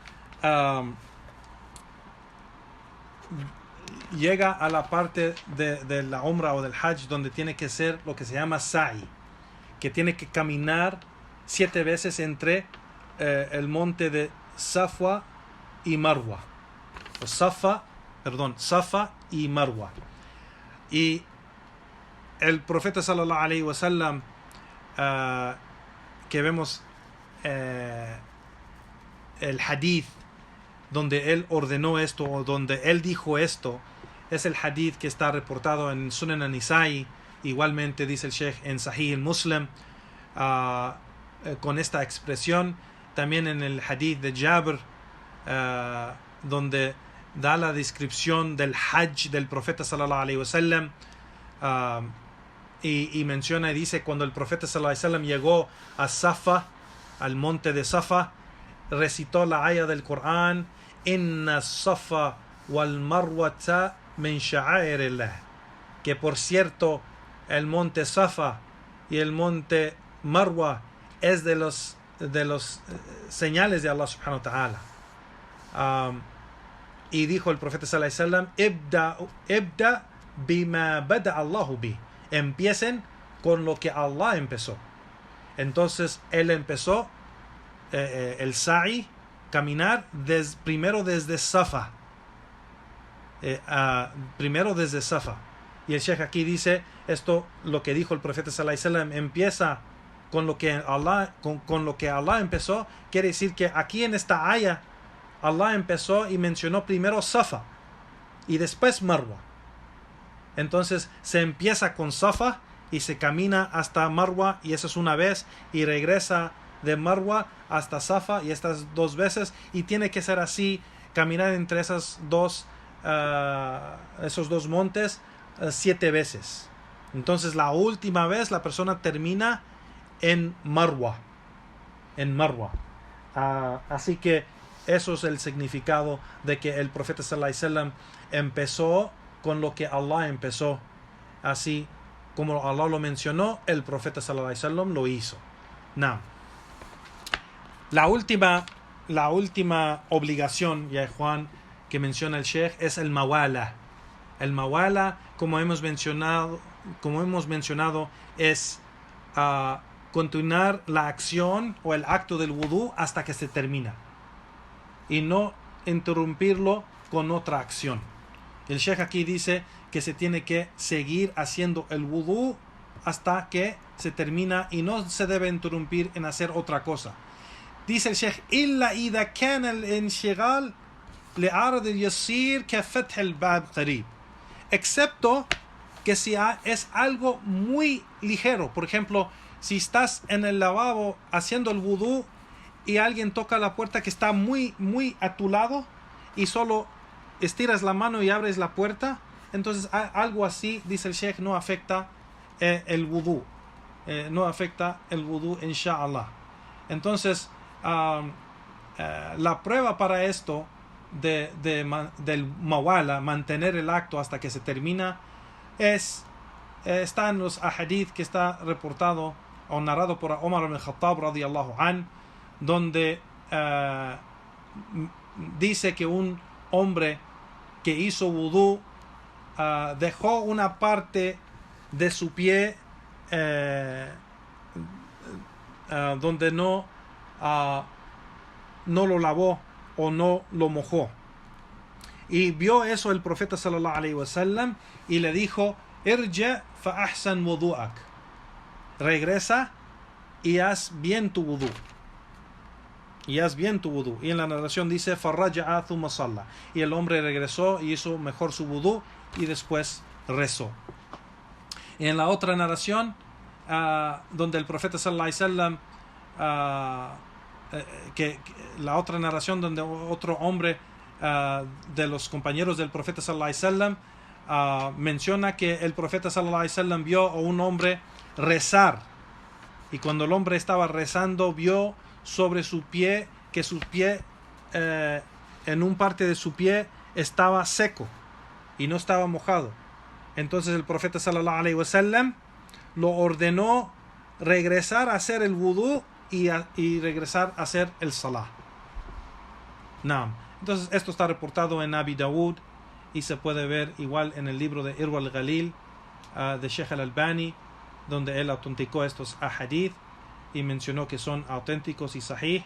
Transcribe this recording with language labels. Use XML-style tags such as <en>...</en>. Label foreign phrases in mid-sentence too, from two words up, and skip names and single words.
<es>llega a la parte de la umrah o del hajj donde tiene que ser lo que se llama sa'i, que tiene que caminar 7 veces entre el monte de Safwa y Marwa, o Safa y Marwa. Y el profeta</es> <ar>صلى الله عليه وسلم,</ar> <es>que vemos el hadith donde él ordenó esto o donde él dijo esto, es el hadith que está reportado en Sunan an-Nisa'i. Igualmente dice el Sheikh en Sahih al-Muslim, con esta expresión. También en el hadith de Jabir, donde da la descripción del hajj del profeta</es> <ar>صلى الله عليه وسلم,</ar> <es>y menciona y dice: cuando el profeta</es> <ar>صلى الله عليه وسلم</ar> <es>llegó a Safa, al monte de Safa, recitó la ayah del Corán:</es> <ar>إن الصفا والمروة من شعائر الله,</ar> <es>que por cierto el monte Safa y el monte Marwa es de los señales de Allah</es> <ar>سبحانه وتعالى.</ar> <es>Y dijo el profeta</es> <ar>صلى الله عليه وسلم ابدأ بما بدأ الله به.</ar> <es>Empiecen con lo que Allah empezó. Entonces él empezó el sa'i, caminar primero desde Safa. Primero desde Safa. Y el Sheikh aquí dice esto, lo que dijo el profeta</es> <ar>صلى الله عليه وسلم:</ar> <es>empieza con lo que Allah empezó. Quiere decir que aquí en esta ayah Allah empezó y mencionó primero Safa y después Marwa. Entonces se empieza con Safa y se camina hasta Marwa, y eso es una vez, y regresa de Marwa hasta Safa, y estas 2 veces, y tiene que ser así, caminar entre esos dos montes 7 veces. Entonces la última vez la persona termina en Marwa. Así que eso es el significado de que el profeta</es> <ar>صلى الله عليه وسلم</ar> <es>empezó con lo que Allah empezó. Así como Allah lo mencionó, el profeta</es> <ar>صلى الله عليه وسلم</ar> <es>lo hizo. Now, la última obligación, ya Juan, que menciona el Sheikh, es el mawala. El mawala, como hemos mencionado como hemos mencionado, es continuar la acción o el acto del wudú hasta que se termina y no interrumpirlo con otra acción. El Sheikh aquí dice que se tiene que seguir haciendo el wudú hasta que se termina y no se debe interrumpir en hacer otra cosa. Dice el Sheikh:</es> <ar>إلا إذا كان الانشغال لعرض يسير كفتح الباب قريب.</ar> <es>Excepto que si es algo muy ligero. Por ejemplo, si estás en el lavabo haciendo el wudú y alguien toca la puerta que está muy a tu lado y solo estiras la mano y abres la puerta, entonces algo así, dice el Sheikh, no afecta el wudú. No afecta el wudú, inshallah. Entonces, la prueba para esto del mawala, mantener el acto hasta que se termina, está en los ahadith que está reportado o narrado por Omar ibn Khattab</es> <ar>رضي الله عن,</ar> <es>donde dice que un hombre que hizo wudú dejó una parte de su pie donde no lo lavó o no lo mojó, y vio eso el profeta</es> <ar>صلى الله عليه وسلم</ar> <es>y le dijo:</es> <ar>ارجع فأحسن وضوءك,</ar> <es>regresa y haz bien tu wudú. Y en la narración dice:</es> <ar>فرجع ثم صلى,</ar> <es>y el hombre regresó y hizo mejor su wudú y después rezó. Y en la otra narración, donde el profeta</es> <ar>صلى الله عليه وسلم,</ar> <es>la otra narración donde otro hombre de los compañeros del profeta</es> <ar>صلى الله عليه وسلم</ar> <es>menciona que el profeta</es> <ar>صلى الله عليه وسلم</ar> <es>vio a un hombre rezar, y cuando el hombre estaba rezando vio sobre su pie que su pie, en un parte de su pie estaba seco y no estaba mojado. Entonces el profeta</es> <ar>صلى الله عليه وسلم</ar> <es>lo ordenó regresar a hacer el wudú y regresar a hacer el salah. Naam. Entonces esto está reportado en Abi Dawud y se puede ver igual en el libro de Irwa al-Ghalil de Sheikh al-Albani, donde él autenticó estos ahadith y mencionó que son auténticos y sahih.</es>